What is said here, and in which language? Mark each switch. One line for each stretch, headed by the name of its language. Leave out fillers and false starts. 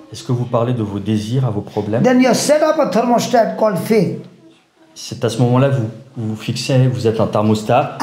French: Est-ce que vous parlez de vos désirs à vos problèmes?
English: Then you set up a thermostat called faith.
French: C'est à ce moment-là vous fixez, vous êtes un thermostat.